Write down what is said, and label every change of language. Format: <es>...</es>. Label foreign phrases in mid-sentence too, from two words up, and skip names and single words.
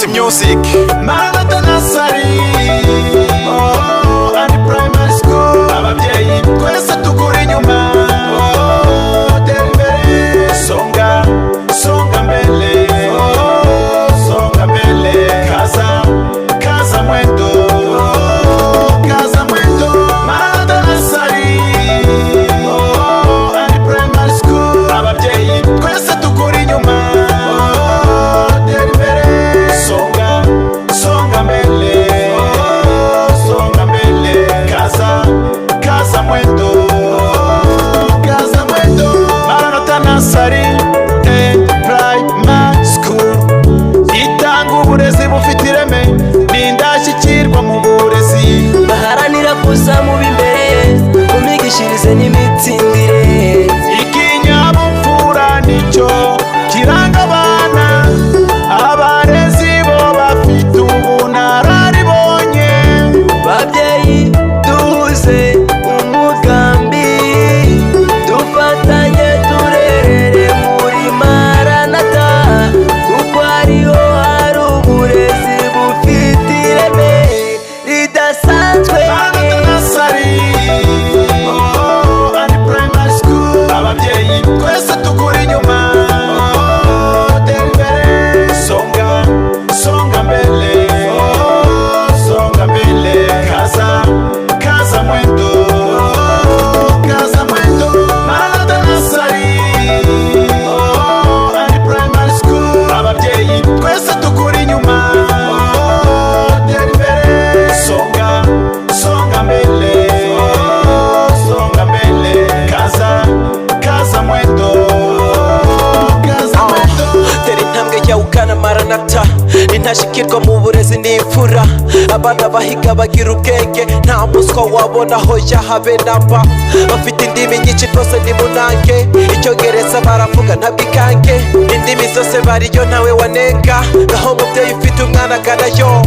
<rw>music. Maranatha Nursery and primary school. Ababyeyi twese tukuri inyuma. Tera imbere.</rw> <sw>Songa, songa mbele. Songa mbele. Kaza, kaza mwendo. Kaza mwendo.</sw> <rw>Maranatha Nursery and primary school. Ababyeyi twese tukuri inyuma. Tera imbere.</rw> <sw>Songa, songa mbele. Songa mbele. Kaza, kaza mwendo. Kaza mwendo.</sw> <rw>Maranatha Nursery and primary school itanga uburezi bufite ireme, ni indashyikirwa mu burezi. baharanira kuza mu b'imbere mu migishirize n'imitsindire. Ikinyabupfura nicyo kiranga abana, abarezi bo bafite ubunararibonye. babyeyi duhuze umugambi, dufatanye turerere muri Maranatha, kuko ariho hari uburezi bufite ireme ridasanzwe. Maranatha Nursery and primary school. Ababyeyi twese tukuri inyuma. Tera imbere.</rw> <sw>Songa, songa mbele. Songa mbele. Kaza, kaza mwendo. Kaza mwendo.</sw> <rw>Maranatha Nursery and primary school. Ababyeyi twese tukuri inyuma. Tera imbere.</rw> <sw>Songa, songa mbele. Songa mbele. Kaza, kaza mwendo. Kaza mwendo.</sw> <rw>Tera intambwe yawukana Maranatha, intashikirwa mu burezi n'imfura. Abana bahiga bagira ubwenge, nta muswa wabona aho yahabe namba. Bafite indimi nyinshi rwose ni munange, icyongereza baravuga ntabwo ikange. Indimi zose bariyo ntawe wanenga, naho mubyeyi ufite umwana aganayo.</rw>